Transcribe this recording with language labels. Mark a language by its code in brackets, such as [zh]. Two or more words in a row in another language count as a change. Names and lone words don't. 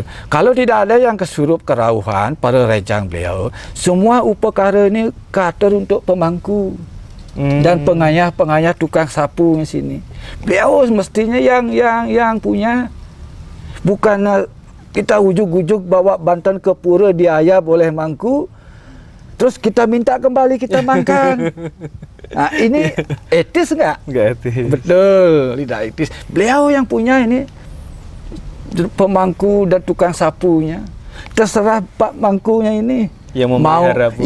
[id] Kalau tidak ada yang kesurup kerauhan para rencang beliau, semua upakara ini kater untuk pemangku dan penganyah tukang sapu di sini. Beliau mestinya yang punya, bukan kita ujuk-ujuk bawa bantuan ke pura diayap oleh mangku, terus kita minta kembali kita makan. Nah, ini etis nggak? Nggak etis. Betul, tidak etis. Beliau yang punya ini pemangku dan tukang sapunya. Terserah Pak Mangkunya ini yang memelihara pura.